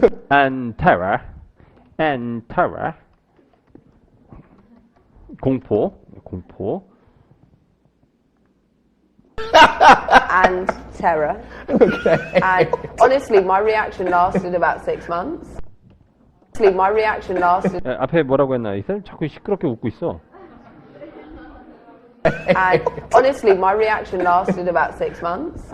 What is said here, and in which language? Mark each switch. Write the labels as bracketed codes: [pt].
[en] And terror. And terror. [ko] 공포. [en] And terror. And honestly, my reaction lasted about 6 months. Honestly, my reaction lasted. [ko] 앞에 뭐라고 했나? 이 사람 자꾸 시끄럽게 웃고 있어. [en] And honestly, my reaction lasted about 6 months.